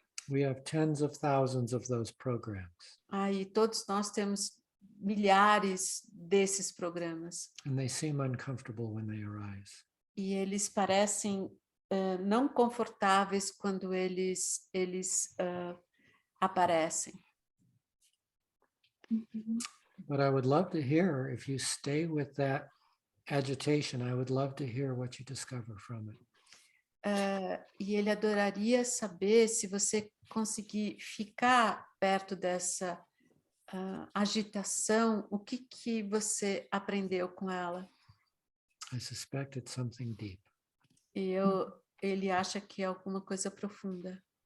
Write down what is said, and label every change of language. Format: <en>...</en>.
<en>We have tens of thousands of those programs,</en> <pt>E todos nós temos milhares desses programas.</pt> <en>and they seem uncomfortable when they arise.</en> <pt>E eles parecem não confortáveis quando eles aparecem.</pt> <en>But I would love to hear, if you stay with that agitation, I would love to hear what you discover from it.</en> <pt>E ele adoraria saber se você conseguir ficar perto dessa agitação, o que você aprendeu com ela.</pt> <en>I suspect it's something deep.</en> <pt>E ele acha que é alguma coisa profunda.</pt>